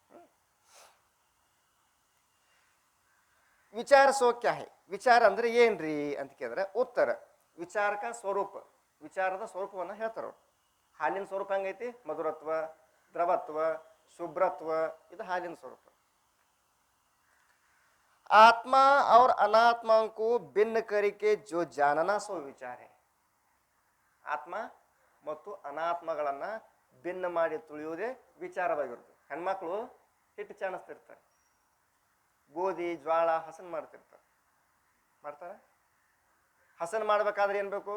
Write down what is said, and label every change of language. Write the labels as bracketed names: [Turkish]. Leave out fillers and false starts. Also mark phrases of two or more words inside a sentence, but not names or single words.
[Hindi] विचार सो क्या है. [Kannada] ವಿಚಾರ ಅಂದ್ರೆ ಏನ್ರಿ ಅಂತ ಕೇಳಿದ್ರೆ ಉತ್ತರ ವಿಚಾರಕ ಸ್ವರೂಪ. ವಿಚಾರದ ಸ್ವರೂಪವನ್ನು ಹೇಳ್ತಾರ ಅವ್ರು. ಹಾಲಿನ ಸ್ವರೂಪ ಹೆಂಗೈತಿ? ಮಧುರತ್ವ, ದ್ರವತ್ವ, ಶುಭ್ರತ್ವ. ಇದು ಹಾಲಿನ ಸ್ವರೂಪ. [Hindi] ಆತ್ಮ और अनात्मा को भिन्न करके जो जानना सो विचार है. [Kannada] ಆತ್ಮ ಮತ್ತು ಅನಾತ್ಮಗಳನ್ನ ಭಿನ್ನ ಮಾಡಿ ತುಳಿಯುವುದೇ ವಿಚಾರವಾಗಿರುತ್ತೆ. ಹೆಣ್ಮಕ್ಳು ಹಿಟ್ಟು ಚಾಣಿಸ್ತಿರ್ತಾರೆ, ಗೋಧಿ ಜ್ವಾಳ ಹಸನ್ ಮಾಡ್ತಿರ್ತಾರೆ. ಮಾಡ್ತಾರೆ. ಹಸನ್ ಮಾಡ್ಬೇಕಾದ್ರೆ ಏನ್ ಬೇಕು?